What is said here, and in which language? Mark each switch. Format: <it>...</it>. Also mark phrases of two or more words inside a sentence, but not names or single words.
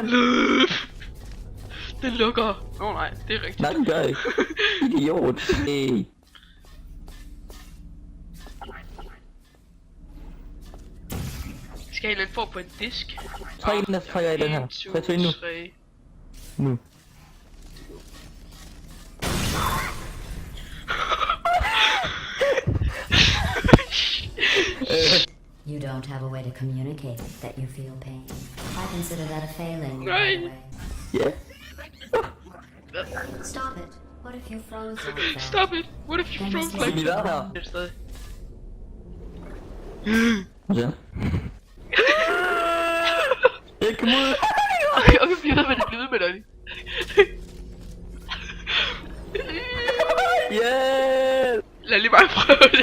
<da>Løb! Den lukker. Nej, det er rigtigt. Nej, den gør ikke. Idiot. Hey. Skal jeg lidt få på en disk? Træk den, så trækker jeg i den her. 3, 2, 1 nu. 3. Nu.</da> <en>You don't have a way to communicate that you feel pain. I consider that a failing. No. By the way. Yeah. Stop it. What if you froze like that? Stop it! What if you froze like</en> <da>Vi er der. det? Er stadig. Ja. Jeg kom ud. Okay, bliv ved med det, bliv ved med det. Yeah! Lad lige mig prøve det.</da>